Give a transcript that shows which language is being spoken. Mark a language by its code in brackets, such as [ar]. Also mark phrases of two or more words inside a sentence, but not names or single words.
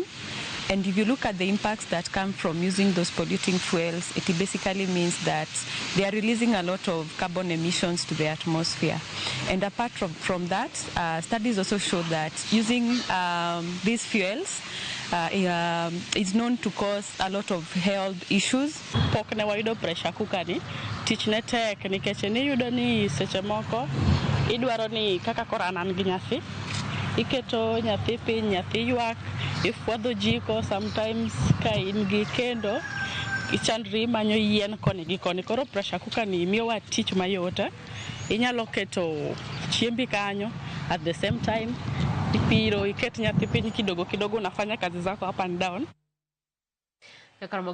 [en] And if you look at the impacts that come from using those polluting fuels, it basically means that they are releasing a lot of carbon emissions to the atmosphere. And apart from that, studies also show that using these fuels is known to cause a lot of health issues. [luo] Pok ne wayudo [en] pressure cooker [luo] ni tich ne tek nikech ni yudo ni seche moko idwaro ni kaka korana gi nyathi iketo nyathi piny, nyathi ywak, ifuadho jiko, sometimes ka in gi kendo ichandri manyo yien koni gi koni. Koro [en] pressure cooker [luo] ni miyowa tich mayot. Inyalo keto chiembi kanyo [en] at the same time [luo] ipiro, iket nyathi piny [sw] kidogo kidogo, unafanya kazi zako [en] up and down.